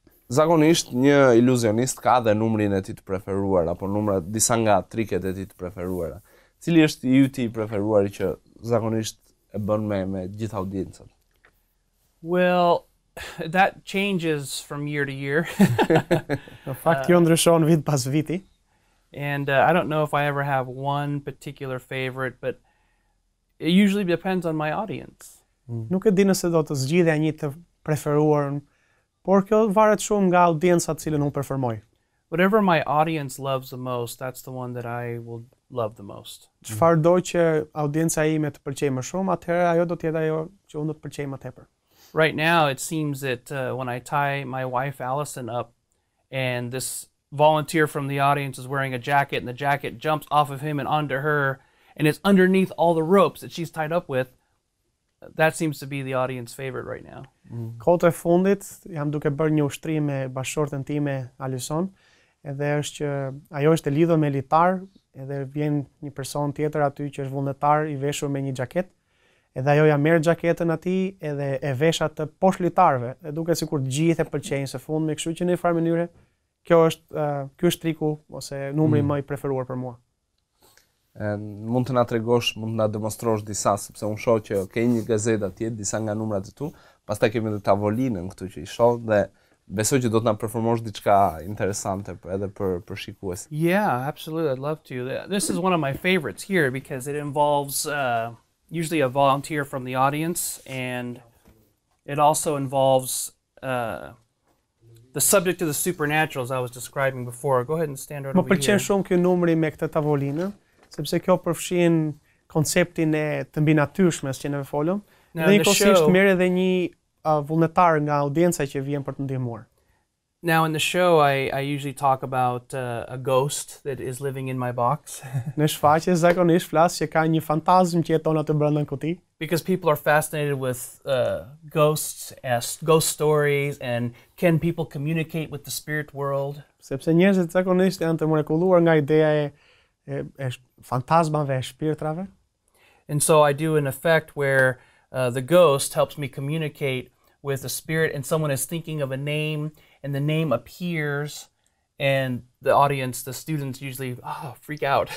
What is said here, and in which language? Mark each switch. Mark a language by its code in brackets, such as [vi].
[sq] Zakonisht një iluzionist ka dhe numrin e tij të preferuar apo numrat disa nga triket e tij të preferuara. Cili është I yti I preferuar që zakonisht e bën me gjithë audiencën? [en] Well, that changes from year to year. [sq] Në fakt kjo ndryshon vit pas viti. [en] And I don't know if I ever have one particular favorite, but it usually depends on my audience. [sq] Nuk e di nëse do të zgjidhja një të preferuar, por kjo varet shumë nga audienca të cilën unë performoj. [en] Whatever my audience loves the most, that's the one that I will love the most. [sq] Çfarëdo që audienca ime të pëlqejë më shumë, atëherë ajo do të jetë ajo që unë do të pëlqej më tepër. [en] Right now, it seems that when I tie my wife Allison up and this volunteer from the audience is wearing a jacket, and the jacket jumps off of him and onto her, and it's underneath all the ropes that she's tied up with. That seems to be the audience favorite right now. [sq] Kohët e fundit jam duke bërë një ushtrim me bashkëshortën time Alison, edhe është që ajo është e lidhur me litar, edhe vjen një person tjetër aty që është vullnetar i veshur me një xhaketë, edhe ajo ja merr xhaketën atij edhe e vesh atë poshtë litarëve, e duket sikur të gjithë e pëlqejnë së fundmi, kështu që në një farë mënyrë ky është triku ose numri më i preferuar për mua. Mund të na tregosh, mund të na demonstrosh disa, sepse unë shoh që ke një gazetë atje, disa nga numrat e tu, pastaj kemi edhe tavolinën këtu që i shoh dhe besoj që do të na performosh diçka interesante edhe për shikues. [en] Yeah, absolutely. I'd love to. This is one of my favorites here because it involves usually a volunteer from the audience, and it also involves the subject of the supernatural, as I was describing before. Go ahead and stand right over here. [sq] Më pëlqen shumë ky numri me këtë tavolinë, sepse kjo përfshin konceptin e të mbinatyrshmes që ne folëm. Dhe njëkohësisht merr edhe një vullnetar nga audienca që vjen për të ndihmuar. [en] Now in the show I usually talk about a ghost that is living in my box. [sq] Në shfaqje zakonisht flas që ka një fantazm që jeton aty brenda në kuti. [en] Because people are fascinated with ghosts, ghost stories, and can people communicate with the spirit world? [sq] Sepse njerëzit zakonisht janë të mrekulluar nga ideja e fantazmave, e shpirtrave. [en] And so I do an effect where the ghost helps me communicate with the spirit, and someone is thinking of a name, and the name appears, and the audience, the students usually freak out.